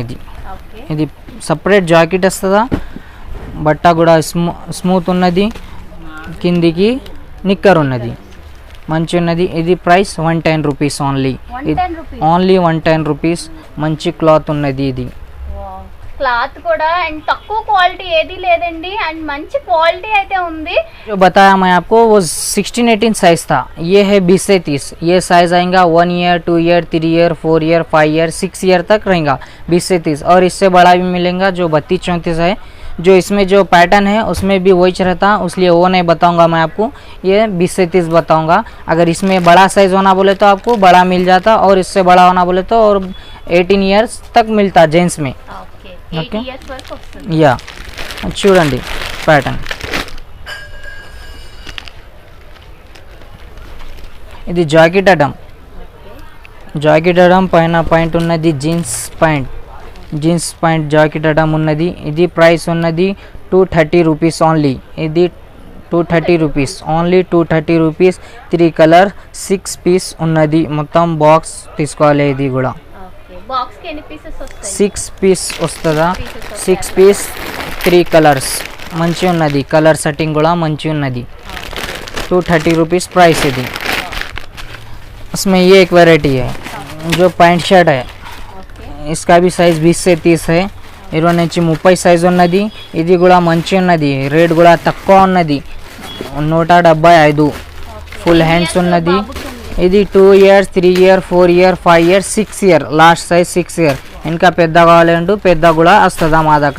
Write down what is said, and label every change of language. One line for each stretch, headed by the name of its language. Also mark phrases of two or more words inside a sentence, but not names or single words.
Telugu: ఇది సపరేట్ జాకెట్ వస్తుందా. బట్ట కూడా స్మూత్ ఉన్నది. కిందికి నిక్కర్ ఉన్నది. మంచి ఉన్నది. ఇది ప్రైస్ 110 రూపీస్ ఓన్లీ. 110 రూపీస్ ఓన్లీ 110 రూపీస్. మంచి క్లాత్ ఉన్నది ఇది. క్లాత్ కూడా అండ్ తక్కువ క్వాలిటీ ఏది లేదండి అండ్ మంచి క్వాలిటీ అయితే ఉంది.
Hindi: जो बताया मैं आपको वो 16-18 साइज था. ये है 20 से 30. ये साइज आएगा 1 ईयर 2 ईयर 3 ईयर 4 ईयर 5 ईयर 6 ईयर तक रहेगा 20 से 30. और इससे बड़ा भी मिलेगा जो 32-34 है. जो इसमें जो पैटर्न है उसमें भी वही रहता, इसलिए वो नहीं बताऊंगा मैं आपको. ये 20 से 30 बताऊंगा. अगर इसमें बड़ा साइज होना बोले तो आपको बड़ा मिल जाता, और इससे बड़ा होना बोले तो और 18 ईयर्स तक मिलता जेंट्स में.
Telugu: ఓకే
English: Okay.
Telugu: 8 ఇయర్స్ వరకు వస్తుంది. యా చూడండి ప్యాటర్న్. ఇది జాకెట్ అటమ్. జాకెట్ అటమ్ పైన పాయింట్ ఉన్నది
English: jeans point
Telugu: జాకెట్ అటమ్ ఉన్నది. ఇది ప్రైస్ ఉన్నది 230 రూపీస్ ఓన్లీ. ఇది 230 రూపీస్ ఓన్లీ. 230 రూపీస్. 3 కలర్ 6 పీస్ ఉన్నది. మొత్తం బాక్స్ తీసుకోవాలి. ఇది కూడా
English: okay box
Telugu: కి ఎన్ని పీసెస్ వస్తాయి? 6 పీస్ వస్తుందా? 6 పీస్ 3 కలర్స్. మంచి ఉన్నది. కలర్ సెట్టింగ్ కూడా మంచి ఉన్నది.
Hindi: 230 रुपीज़ प्राइस है दी. उसमें ये एक वैरायटी है जो
English: pant shirt
Hindi: है. इसका भी साइज़ 20 से 30 है.
Telugu: 20 నుంచి 30 సైజ్ ఉన్నది. ఇది కూడా మంచి ఉన్నది. రేట్ కూడా తక్కువ ఉన్నది. 175.
English: full hands
Telugu: ఉన్నది. ఇది 2 ఇయర్స్ 3 ఇయర్ 4 ఇయర్ 5 ఇయర్ 6 ఇయర్
English: last size
Telugu: 6 ఇయర్. ఇంకా పెద్ద కావాలంటూ పెద్ద కూడా వస్తుందా మా దగ్గర.